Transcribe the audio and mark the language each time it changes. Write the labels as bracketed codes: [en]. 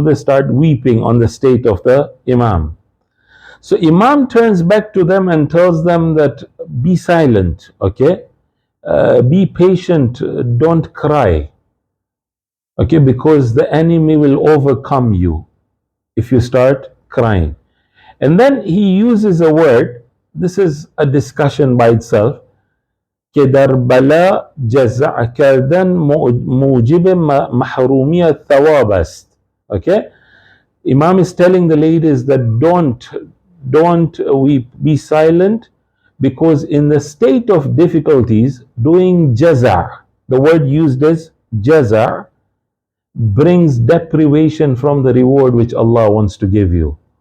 [en] They start weeping on the state of the Imam. So Imam turns back to them and tells them that be silent, okay? Be patient, don't cry, okay? Because the enemy will overcome you if you start crying. And then he uses a word. This is a discussion by itself. [fa] که در بلا جزع کردن موجب محرومیت ثواب است. [en] Okay, Imam is telling the ladies that don't weep, be silent, because in the state of difficulties doing jaza, the word used is jaza, brings deprivation from the reward which Allah wants to give you.